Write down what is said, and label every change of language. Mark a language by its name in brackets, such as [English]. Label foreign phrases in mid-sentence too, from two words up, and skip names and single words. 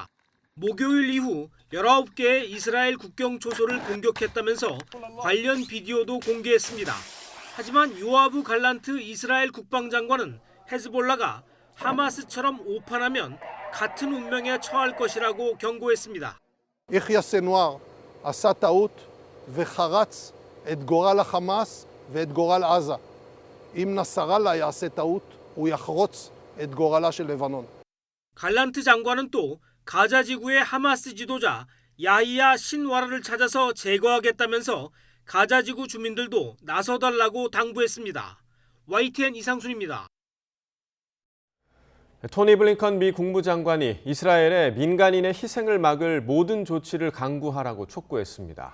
[Korean] 목요일 이후 19개의 이스라엘 국경 초소를 공격했다면서 관련 비디오도 공개했습니다. 하지만 요아브 갈란트 이스라엘 국방장관은 헤즈볼라가 하마스처럼 오판하면 같은 운명에 처할 것이라고 경고했습니다. [Hebrew] יחיא סנואר עשה טעות וחרץ את גורל החמאס ואת גורל עזה. אם נסראללה יעשה טעות, הוא יחרוץ את גורלה של לבנון. [Korean] 갈란트 장관은 또 가자 지구의 하마스 지도자 야히야 신와라를 찾아서 제거하겠다면서 가자 지구 주민들도 나서달라고 당부했습니다. YTN 이상순입니다. 토니 블링컨 미 국무장관이 이스라엘의 민간인의 희생을 막을 모든 조치를 강구하라고 촉구했습니다.